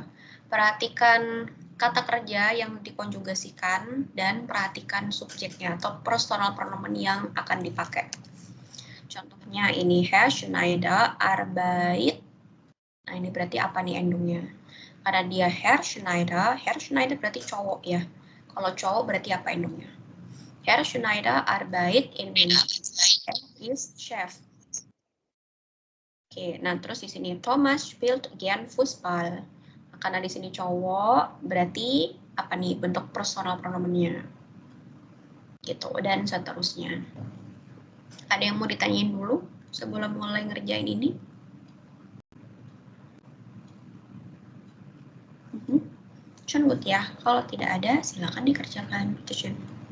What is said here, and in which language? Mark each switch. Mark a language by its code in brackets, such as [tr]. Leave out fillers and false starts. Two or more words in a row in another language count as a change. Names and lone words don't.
[id] Perhatikan kata kerja yang dikonjugasikan dan perhatikan subjeknya atau personal pronomen yang akan dipakai. Contohnya ini, [de] Herr Schneider arbeit. [id] Nah, ini berarti apa nih endungnya? Karena dia Herr Schneider berarti cowok ya. Kalau cowok berarti apa endungnya? [de] Herr Schneider arbeitet in München. Er ist Chef. [id] Oke, nah terus di sini Thomas [de] spielt gern Fußball. [id] Nah, karena di sini cowok, berarti apa nih bentuk personal pronomennya? Gitu, dan seterusnya. Ada yang mau ditanyain dulu sebelum mulai ngerjain ini? [de] Schön gut ya. [id] Kalau tidak ada, silakan dikerjakan. [de] Schön.